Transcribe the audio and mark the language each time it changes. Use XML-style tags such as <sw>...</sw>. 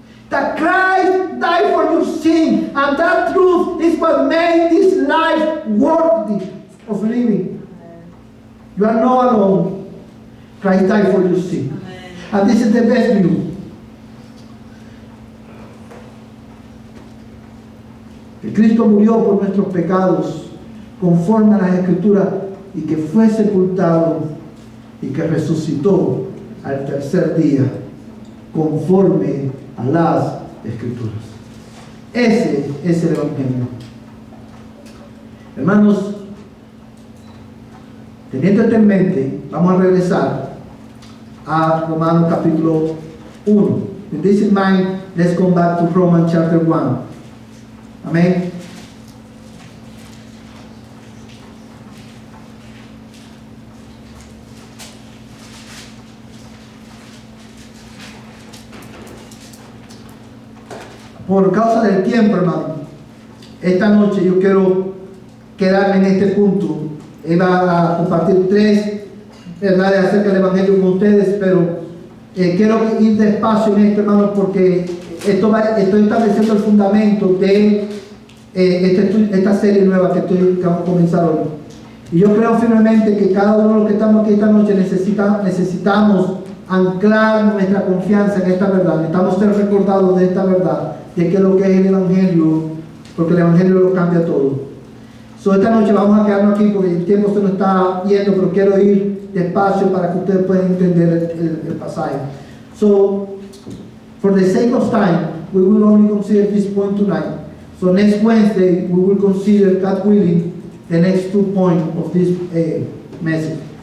<en>That Christ died for your sin, and that truth is what made this life worthy of living. You are not alone. Christ died for your sin. Amen. And this is the best news.</en> <es>Que Cristo murió por nuestros pecados conforme a las Escrituras y que fue sepultado y que resucitó al tercer día conforme a las Escrituras. Ese es el Evangelio. Hermanos, teniendo esto en mente, vamos a regresar a Romanos capítulo 1.</es> <en>With this in mind, let's come back to Romans chapter 1.</en> <es>Amén. Por causa del tiempo, hermano, esta noche yo quiero quedarme en este punto. Iba a compartir 3 verdades acerca del Evangelio con ustedes, pero quiero ir despacio en esto, hermano, porque estoy estableciendo el fundamento de esta serie nueva que vamos a comenzar hoy. Y yo creo firmemente que cada uno de los que estamos aquí esta noche necesitamos anclar nuestra confianza en esta verdad. Necesitamos ser recordados de esta verdad, de qué es lo que es el Evangelio, porque el Evangelio lo cambia todo. Esta noche vamos a quedarnos aquí porque el tiempo se nos está yendo, pero quiero ir despacio para que ustedes puedan entender el pasaje.</es> <en>So, for the sake of time, we will only consider this point tonight. So next Wednesday, we will consider, God willing, the next 2 points of this message.</en>